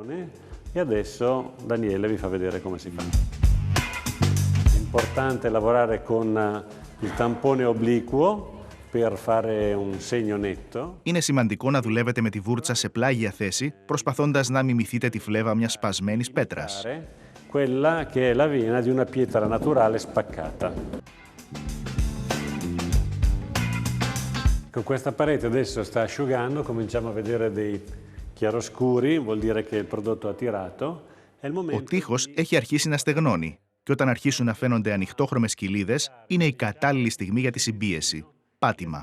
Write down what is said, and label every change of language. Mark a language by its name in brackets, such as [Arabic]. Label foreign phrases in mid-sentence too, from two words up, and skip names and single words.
[Greek] Είναι σημαντικό να δουλεύετε με τη βούρτσα σε πλάγια θέση, προσπαθώντας να μιμηθείτε τη φλέβα μιας σπασμένης πέτρας. [Italian] Con questa parete adesso sta asciugando, cominciamo a vedere dei chiaroscuri, vuol dire che il prodotto ha tirato. [Greek] Ο τοίχος έχει αρχίσει να στεγνώνει και όταν αρχίσουν να φαίνονται ανοιχτόχρωμες κοιλίδες, είναι η κατάλληλη στιγμή για τη συμπίεση. Πάτημα.